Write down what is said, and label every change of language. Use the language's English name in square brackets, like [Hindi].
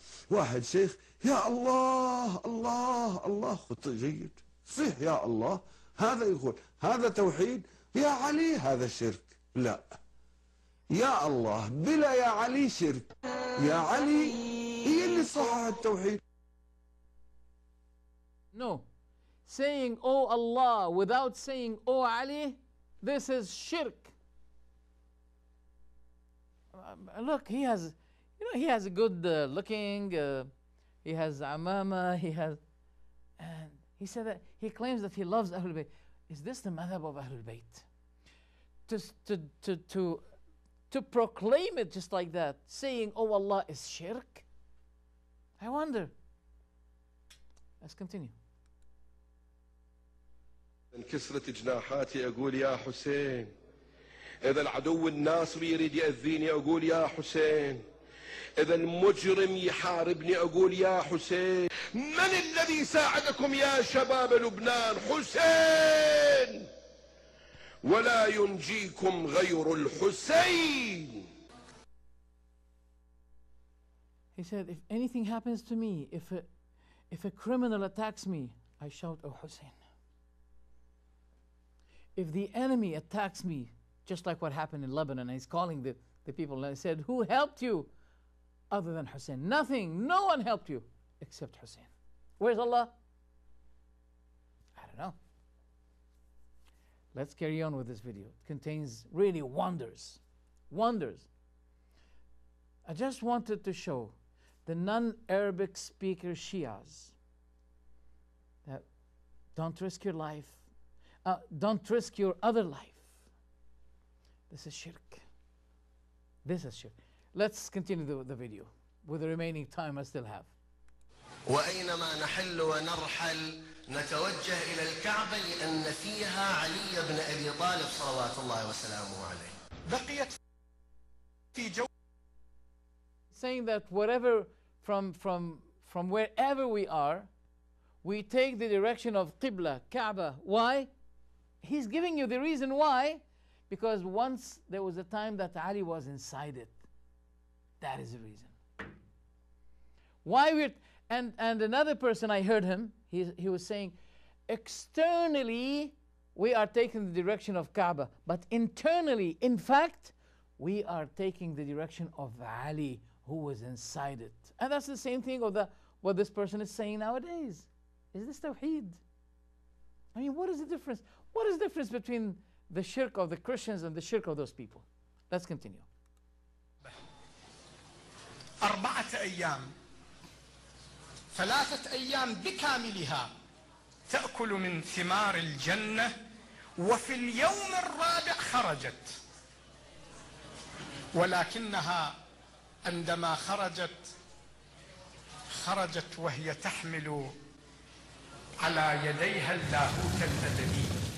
[Arabic] واحد شيخ، يا الله الله الله، خط جيد صح، يا الله، هذا يقول هذا توحيد، يا علي هذا شرك. لا، يا الله بلا يا علي شرك، يا علي هي اللي صحح التوحيد. [English] No, saying "Oh Allah" without saying "Oh Ali," this is shirk. Look, he has a good looking, he has amama, and he said that he claims that he loves Ahlul Bayt. Is this the madhab of Ahlul Bayt? To proclaim it just like that, saying "Oh Allah" is shirk? I wonder. Let's continue. [Arabic] انكسرت جناحاتي اقول يا حسين، اذا العدو الناصر يريد يأذيني اقول يا حسين، اذا المجرم يحاربني اقول يا حسين. من الذي ساعدكم يا شباب لبنان؟ حسين، ولا ينجيكم غير الحسين. [English] He said, if anything happens to me, if a criminal attacks me, I shout, "Oh Hussein." If the enemy attacks me, just like what happened in Lebanon, he's calling the people, and he said, "Who helped you other than Hussein?" Nothing, no one helped you except Hussein. Where's Allah? I don't know. Let's carry on with this video. It contains really wonders. I just wanted to show the non-Arabic speaker Shias that don't risk your life, Don't risk your other life. This is shirk. This is shirk. Let's continue the video with the remaining time I still have. [Arabic] وأينما نحل ونرحل نتوجه إلى الكعبة لأن فيها علي بن أبي طالب صلوات الله وسلامه عليه. بقيت في جو. [English] Saying that whatever from wherever we are, we take the direction of Qibla, Kaaba. Why? He's giving you the reason why. Because once there was a time that Ali was inside it. That is the reason. Why we're and another person, I heard him, he was saying, externally we are taking the direction of Kaaba, but internally, in fact, we are taking the direction of Ali, who was inside it. And that's the same thing of what this person is saying nowadays. Is this tawheed? I mean, what is the difference? What is the difference between the shirk of the Christians and the shirk of those people? Let's continue. [Arabic] 4 أيام 3 أيام بكاملها تأكل من ثمار الجنة، وفي اليوم الرابع خرجت، ولكنها عندما خرجت وهي تحمل على يديها اللاهوت الأبدي،